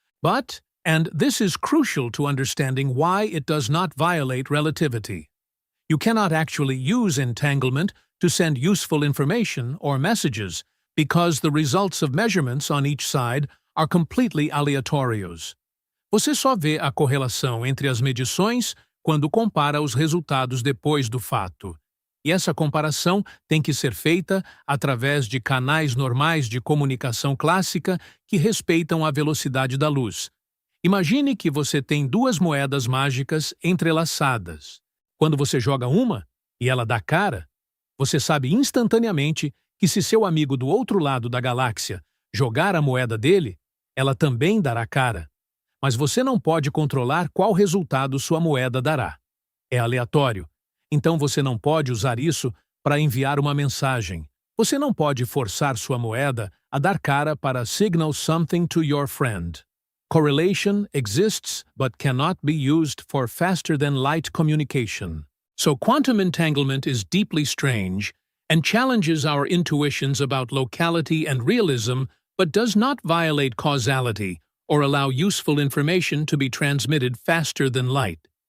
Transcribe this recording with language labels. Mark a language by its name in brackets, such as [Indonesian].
[English] But, and this is crucial to understanding why it does not violate relativity, you cannot actually use entanglement to send useful information or messages because the results of measurements on each side are completely aleatórios. [Portuguese] Você só vê a correlação entre as medições quando compara os resultados depois do fato. E essa comparação tem que ser feita através de canais normais de comunicação clássica que respeitam a velocidade da luz. Imagine que você tem duas moedas mágicas entrelaçadas. Quando você joga uma e ela dá cara, você sabe instantaneamente que se seu amigo do outro lado da galáxia jogar a moeda dele, ela também dará cara. Mas você não pode controlar qual resultado sua moeda dará. É aleatório. Então você não pode usar isso para enviar uma mensagem. Você não pode forçar sua moeda a dar cara para [English] signal something to your friend. Correlation exists but cannot be used for faster-than-light communication. So quantum entanglement is deeply strange and challenges our intuitions about locality and realism, but does not violate causality or allow useful information to be transmitted faster than light.